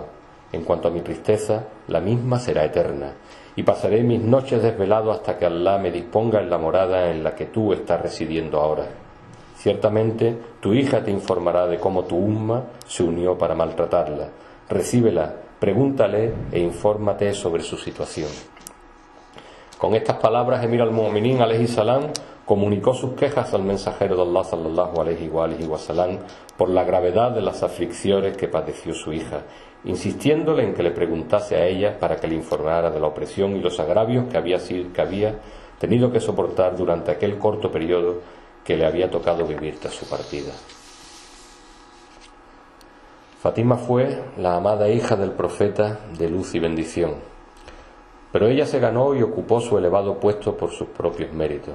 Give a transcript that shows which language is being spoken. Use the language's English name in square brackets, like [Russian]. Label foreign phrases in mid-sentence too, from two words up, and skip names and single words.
[Spanish] En cuanto a mi tristeza, la misma será eterna, y pasaré mis noches desvelado hasta que Allah me disponga en la morada en la que tú estás residiendo ahora. Ciertamente, tu hija te informará de cómo tu umma se unió para maltratarla. Recíbela, pregúntale e infórmate sobre su situación. Con estas palabras, Emir al-Mu'minin [Arabic] عليه السلام [Spanish] comunicó sus quejas al mensajero de Allah [Arabic] صلى الله عليه وسلم [Spanish] por la gravedad de las aflicciones que padeció su hija, insistiéndole en que le preguntase a ella para que le informara de la opresión y los agravios que había tenido que soportar durante aquel corto periodo que le había tocado vivir tras su partida. Fátima fue la amada hija del profeta de luz y bendición, pero ella se ganó y ocupó su elevado puesto por sus propios méritos.